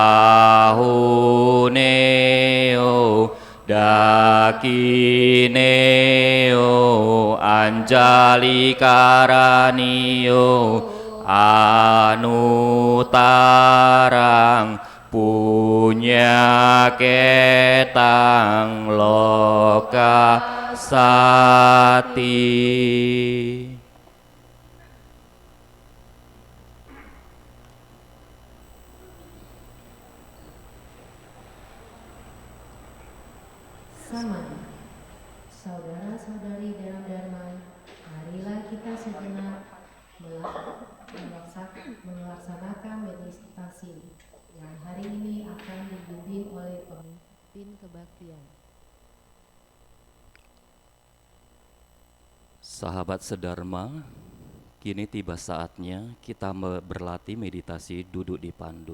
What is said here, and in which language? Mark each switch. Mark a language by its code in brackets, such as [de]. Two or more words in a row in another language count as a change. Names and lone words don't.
[pi] Pahuneo Dakineo Anjalikaranio Anutarang punya ketang loka sati. [id] Samadhi. Saudara-saudari dalam Dharma, marilah kita sejenak melaksanakan meditasi yang hari ini akan dibimbing oleh pemimpin kebaktian. Sahabat sedharma, kini tiba saatnya kita berlatih meditasi duduk di pandu.